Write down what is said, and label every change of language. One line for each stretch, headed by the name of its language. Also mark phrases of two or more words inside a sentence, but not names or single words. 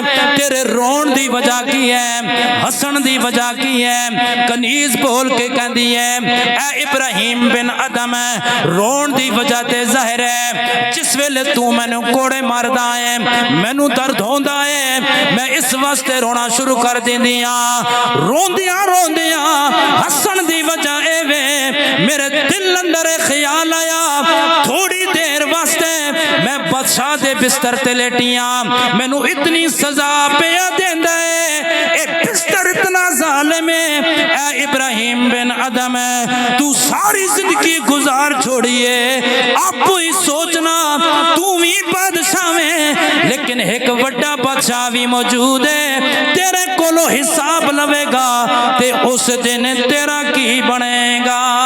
Punjabi: تیرے رون دی وجہ کی ہے ہسن دی وجہ کی ہے کنیز بول کے کہندی ہے اے ابراہیم بن ادم رون دی وجہ تے ظاہر ہے جس ویلے تو میں نے کوڑے ماردا ہے مینوں درد ہوندا ہے میں اس واسطے رونا شروع کر دیندیاں روندیاں ہسن دی وجہ اے وے میرے دل اندر خیال آیا تھوڑی دیر واسطے میں بادشاہ دے بستر تے لیٹیاں مینوں اتنی سزا پیا دیندا ہے اے بستر اتنا ظالم ہے اے ابراہیم بن ادم تو ساری زندگی گزار چھوڑیے آپ ہی سوچنا تو بھی بادشاہ میں لیکن ایک وڈا بادشاہ بھی موجود ہے تیرے کولو حساب لوے گا تے اس دن تیرا کی بنے گا